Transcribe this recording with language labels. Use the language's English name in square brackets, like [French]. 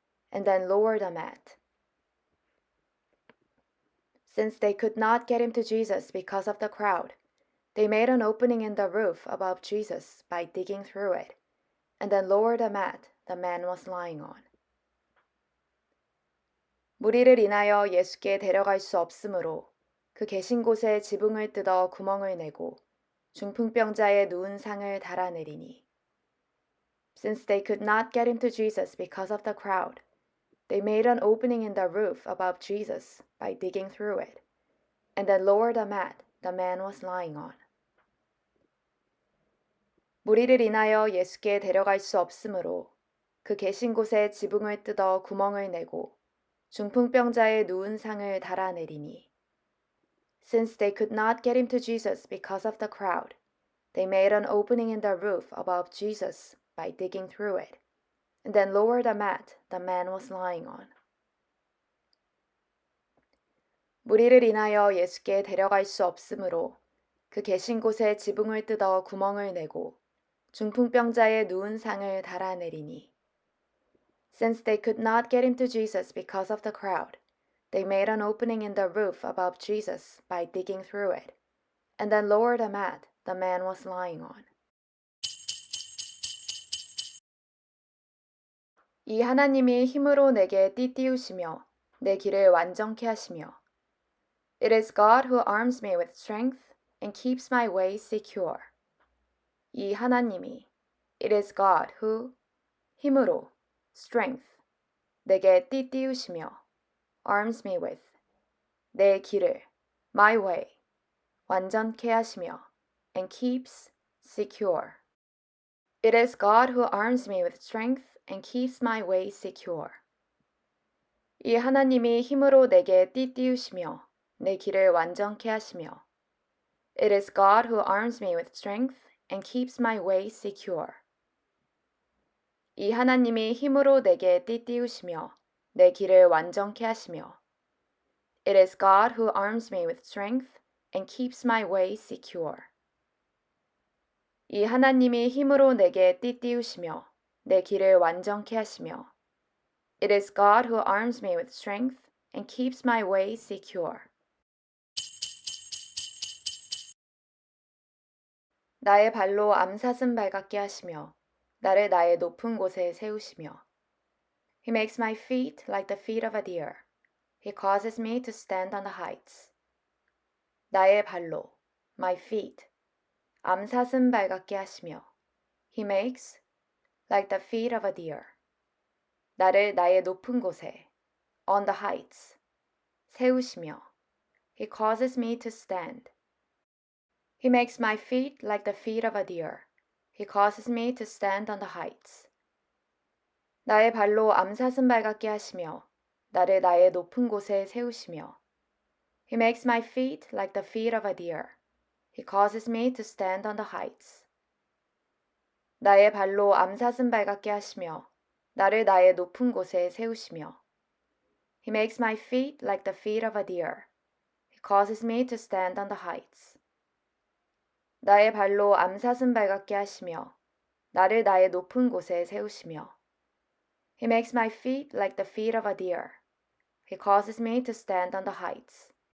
[English] And then lowered a mat. Since they could not get him to Jesus because of the crowd, they made an opening in the roof above Jesus by digging through it, and then lowered a mat the man was lying on. [Korean] 무리를 인하여 예수께 데려갈 수 없으므로 그 계신 곳에 지붕을 뜯어 구멍을 내고 중풍병자의 누운 상을 달아내리니. [English] Since they could not get him to Jesus because of the crowd, they made an opening in the roof above Jesus by digging through it, and then lowered a mat the man was lying on. [Korean] 무리를 인하여 예수께 데려갈 수 없으므로 그 계신 곳에 지붕을 뜯어 구멍을 내고 중풍병자의 누운 상을 달아내리니. [English] Since they could not get him to Jesus because of the crowd, they made an opening in the roof above Jesus by digging through it, and then lowered a mat the man was lying on. [Korean] 무리를 인하여 예수께 데려갈 수 없으므로 그 계신 곳에 지붕을 뜯어 구멍을 내고 중풍병자의 누운 상을 달아내리니. [English] Since they could not get him to Jesus because of the crowd, they made an opening in the roof above Jesus by digging through it, and then lowered a mat the man was lying on. [Korean] 이 하나님이 힘으로 내게 띠띠우시며 내 길을 완전케 하시며. [English] It is God who arms me with strength and keeps my way secure. [Korean] 이 하나님이, [English] it is God who, [Korean] 힘으로, [English] strength, [Korean] 내게 띠띠우시며, [English] arms me with, [Korean] 내 길을, [English] my way, [Korean] 완전케 하시며, [English] and keeps secure. It is God who arms me with strength and keeps my way secure. [Korean] 이 하나님이 힘으로 내게 띠띠우시며, 내 길을 완전케 하시며. [English] It is God who arms me with strength and keeps my way secure. [Korean] 이 하나님이 힘으로 내게 띠띠우시며 내 길을 완전케 하시며. [English] It is God who arms me with strength and keeps my way secure. [Korean] 이 하나님이 힘으로 내게 띠띠우시며 내 길을 완전케 하시며. [English] It is God who arms me with strength and keeps my way secure. [Korean] 나의 발로 암사슴 발같게 하시며 나를 나의 높은 곳에 세우시며. [English] He makes my feet like the feet of a deer. He causes me to stand on the heights. [Korean] 나의 발로, [English] my feet, [Korean] 암사슴 발같게 하시며. [English] He makes like the feet of a deer. [Korean] 나를 나의 높은 곳에, [English] on the heights, [Korean] 세우시며. [English] He causes me to stand. He makes my feet like the feet of a deer. He causes me to stand on the heights. [Korean] 나의 발로 암사슴 발같게 하시며 나를 나의 높은 곳에 세우시며. [English] He makes my feet like the feet of a deer. He causes me to stand on the heights. [Korean] 나의 발로 암사슴 발같게 하시며 나를 나의 높은 곳에 세우시며. [English] He makes my feet like the feet of a deer. He causes me to stand on the heights. [Korean] 나의 발로 암사슴 발같게 하시며 나를 나의 높은 곳에 세우시며. [English] He makes my feet like the feet of a deer. He causes me to stand on the heights.